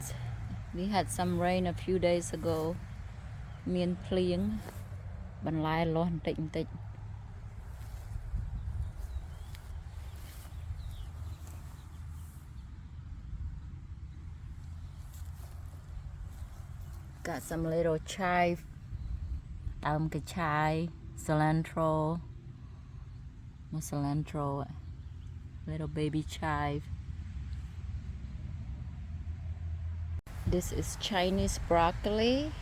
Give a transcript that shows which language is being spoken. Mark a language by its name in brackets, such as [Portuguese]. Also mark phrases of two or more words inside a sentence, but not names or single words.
[English] We had some rain a few days ago. [Khmer] មានភ្លៀងបន្លែលាស់បន្តិចបន្តិច [English] Got some little chive, [Khmer] ដើមកញ្ឆាយ [English] cilantro, little baby chive. This is Chinese broccoli.